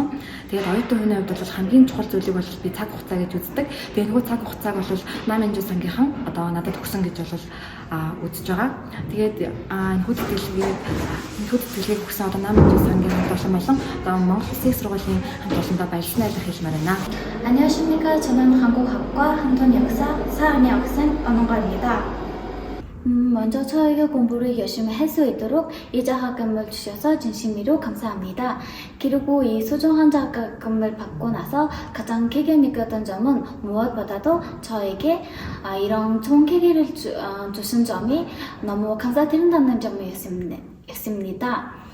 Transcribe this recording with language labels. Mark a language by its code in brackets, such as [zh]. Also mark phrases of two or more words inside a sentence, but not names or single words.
[mn] Тэгээд оюутан хүний хувьд бол хамгийн чухал зүйлийг бол би цаг хугацаа гэж үздэг. Тэгээд энэхүү цаг хугацааг бол Намынжуу сангийнхан одоо надад өгсөн гэж бол үзэж байгаа. Тэгээд энэхүү тэтгэлгийг өгсөн одоо Намынжуу сангийн хамт олон одоо Монгол Улсын сургуулийн хамт олондоо баярлалаа хэлмээр байна. [ko] 안녕하십니까. 저는 한국학과 한돈 역사 4학년 학생 엄원가입니다. 먼저 저에게 공부를 열심히 할 수 있도록 이 장학금을 주셔서 진심으로 감사합니다. 그리고 이 소중한 장학금을 받고 나서 가장 크게 느꼈던 점은 무엇보다도 저에게 이런 좋은 계기를 주신 점이 너무 감사드린다는 점이었습니다.